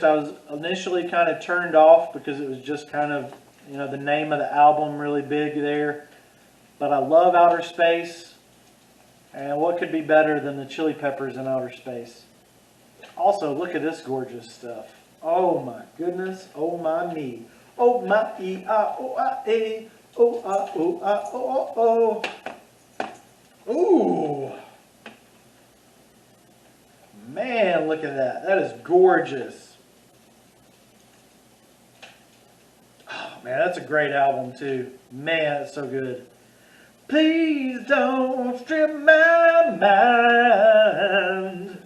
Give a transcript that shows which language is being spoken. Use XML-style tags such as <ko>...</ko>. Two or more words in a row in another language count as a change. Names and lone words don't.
<en>I was initially kind of turned off because it was just kind of, the name of the album really big there. But I love Outer Space. And what could be better than the Chili Peppers in Outer Space? Also, look at this gorgeous stuff. Oh my goodness. Oh my me. Oh my E-I-O-I-A. Oh-I-O-I-O-O. Ooh. Man, look at that. That is gorgeous. Oh, man, that's a great album, too. Man, it's so good. Please don't strip my mind.</en>